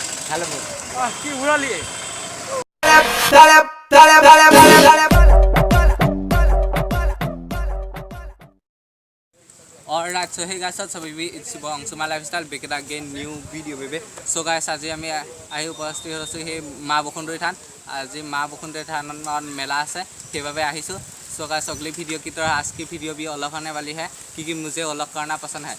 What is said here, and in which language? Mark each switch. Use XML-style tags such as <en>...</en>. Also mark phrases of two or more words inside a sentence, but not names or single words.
<en>Hello.</en> <as>কি উড়ালি</as> <en>Alright, so hey guys, what's up baby? It's your boy Assamese lifestyle back again new video baby. So guys,</en> <as>আজি আমি আহি উপস্থিত হৈছো হে মা বখুন্দৰী থান। আজি মা বখুন্দৰী থানত মেলা আছে সেইভাবে আহিছো।</as> <en>So guys,</en> <hi>अगली वीडियो की तरह आज की वीडियो भी अलग होने वाली है क्योंकि मुझे अलग करना पसंद है।</hi>